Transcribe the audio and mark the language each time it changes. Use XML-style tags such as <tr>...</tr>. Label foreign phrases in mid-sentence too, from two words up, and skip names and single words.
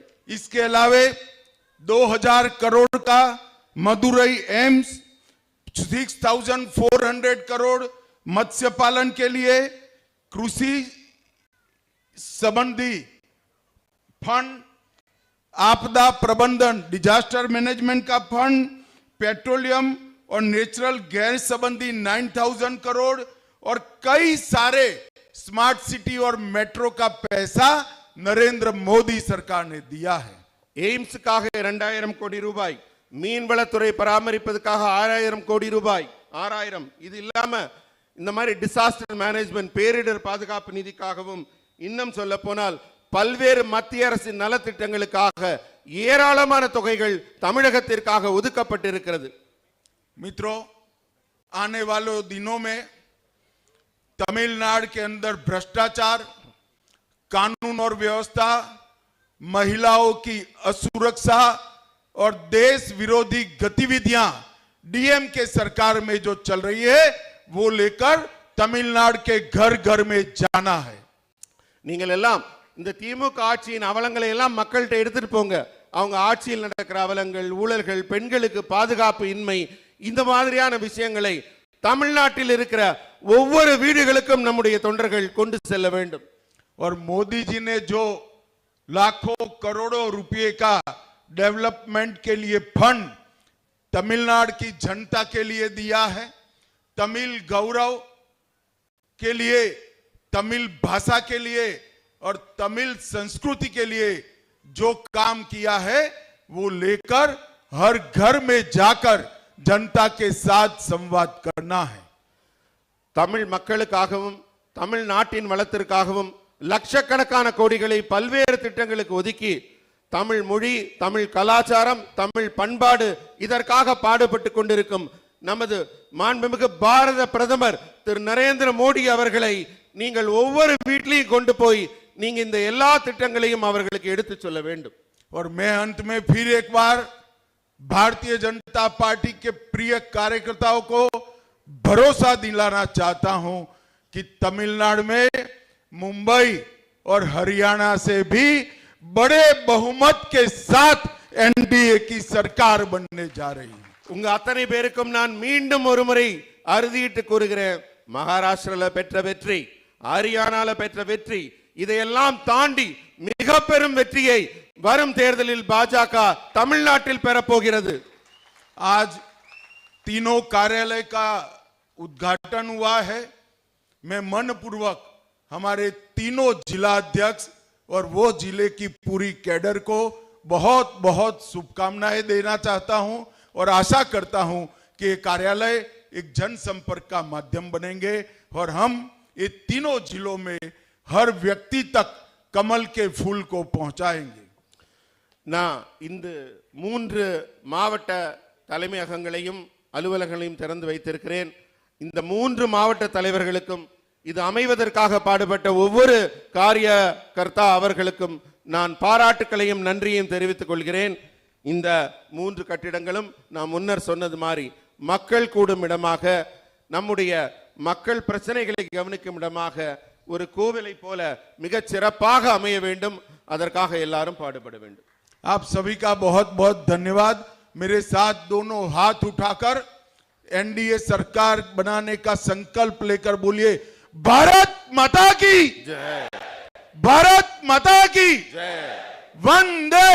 <hi>इसके अलावे 2000 करोड़ का मदुरई एम्स, 6400 करोड़ मत्स्य पालन के लिए, कृषि संबंधी फंड, आपदा प्रबंधन</hi> <en>disaster management</en> <hi>का फंड, पेट्रोलियम और</hi> <en>natural gas</en> <hi>संबंधी 9000 करोड़ और कई सारे</hi> <en>smart city</en> <hi>और मेट्रो का पैसा नरेंद्र मोदी सरकार ने दिया है।</hi> <ta>எய்ம்ஸுக்காக 2000 கோடி ரூபாய், மீன்வளத்துறை பராமரிப்பதற்காக 6000 கோடி ரூபாய், 6000. இது இல்லாம இந்த மாதிரி</ta> <en>disaster management,</en> <ta>பேரிடர் பாதுகாப்பு நிதிக்காகவும், இன்னும் சொல்ல போனால் பல்வேறு மத்திய அரசின் நலத்திட்டங்களுக்காக ஏராளமான தொகைகள் தமிழகத்திற்காக ஒதுக்கப்பட்டிருக்கிறது.</ta> <hi>मित्रों, आने वाले दिनों में तमिलनाडु के अंदर भ्रष्टाचार, कानून और व्यवस्था, महिलाओं की असुरक्षा और देश विरोधी गतिविधियां डीएमके सरकार में जो चल रही है, वो लेकर तमिलनाडु के घर घर में जाना है।</hi> <ta>நீங்கள் எல்லாம் இந்த திமுக ஆட்சியின் அவலங்களை எல்லாம் மக்கள்கிட்ட எடுத்துட்டு போங்க. அவங்க ஆட்சியில் நடக்கிற அவலங்கள், ஊழல்கள், பெண்களுக்கு பாதுகாப்பு இன்மை, இந்த மாதிரியான விஷயங்களை தமிழ்நாட்டில் இருக்கிற ஒவ்வொரு வீடுகளுக்கும் நம்முடைய தொண்டர்கள் கொண்டு செல்ல வேண்டும்.</ta> <hi>और मोदी जी ने जो लाखों करोड़ों रुपए का डेवलपमेंट के लिए फंड तमिलनाडु की जनता के लिए दिया है, तमिल गौरव के लिए, तमिल भाषा के लिए और तमिल संस्कृति के लिए जो काम किया है, वो लेकर हर घर में जाकर जनता के साथ संवाद करना है।</hi> <ta>தமிழ் மக்களுக்காகவும் தமிழ்நாட்டின் வளத்திற்காகவும் லட்சக்கணக்கான கோடிகளை பல்வேறு திட்டங்களுக்கு ஒதுக்கி தமிழ் மொழி, தமிழ் கலாச்சாரம், தமிழ் பண்பாடு இதற்காக பாடுபட்டு கொண்டிருக்கும் நமது மாண்புமிகு பாரத பிரதமர் திரு நரேந்திர மோடி அவர்களை நீங்கள் ஒவ்வொரு வீட்டிலையும் கொண்டு போய் நீங்க இந்த எல்லா திட்டங்களையும் அவர்களுக்கு எடுத்து சொல்ல வேண்டும்.</ta> <hi>और मैं अंत में फिर एक बार भारतीय जनता पार्टी के प्रिय कार्यकर्ताओं को भरोसा दिलाना चाहता हूं कि तमिलनाडु में मुंबई और हरियाणा से भी बड़े बहुमत के साथ एनडीए की सरकार बनने जा रही है।</hi> <ta>உங்க அத்தனை பேருக்கும் நான் மீண்டும் ஒரு முறை அறுதியிட்டு கூறுகிறேன், மகாராஷ்டிரால பெற்ற வெற்றி, ஹரியானால பெற்ற வெற்றி, இதையெல்லாம் தாண்டி மிக பெரும் வெற்றியை வரும் தேர்தலில் பாஜக தமிழ்நாட்டில் பெறப்போகிறது.</ta> <hi>आज तीनों कार्यालय का उद्घाटन हुआ है। मैं मनपूर्वक हमारे तीनों जिला अध्यक्ष और वो जिले की पूरी कैडर को बहुत बहुत शुभकामनाएं देना चाहता हूं और आशा करता हूं कि ये कार्यालय एक जनसंपर्क का माध्यम बनेंगे और हम ये तीनों जिलों में हर व्यक्ति तक कमल के फूल को पहुंचाएंगे।</hi> <ta>நான் இந்த 3 மாவட்ட தலைமையகங்களையும் அலுவலகங்களையும் திறந்து வைத்திருக்கிறேன். இந்த 3 மாவட்ட தலைவர்களுக்கும் இது அமைவதற்காக பாடுபட்ட ஒவ்வொரு காரியகர்த்தா அவர்களுக்கும் நான் பாராட்டுக்களையும் நன்றியையும் தெரிவித்துக் கொள்கிறேன். இந்த 3 கட்டிடங்களும் நான் முன்னர் சொன்னது மாதிரி மக்கள் கூடும் இடமாக, நம்முடைய மக்கள் பிரச்சனைகளை கவனிக்கும் இடமாக, ஒரு கோவிலை போல மிகச் சிறப்பாக அமைய வேண்டும். அதற்காக எல்லாரும் பாடுபட வேண்டும்.</ta> <hi>आप सभी का बहुत बहुत धन्यवाद। मेरे साथ दोनों हाथ उठाकर एनडीए सरकार बनाने का संकल्प लेकर बोलिए, भारत माता की जय, भारत माता की जय, वंदे</hi>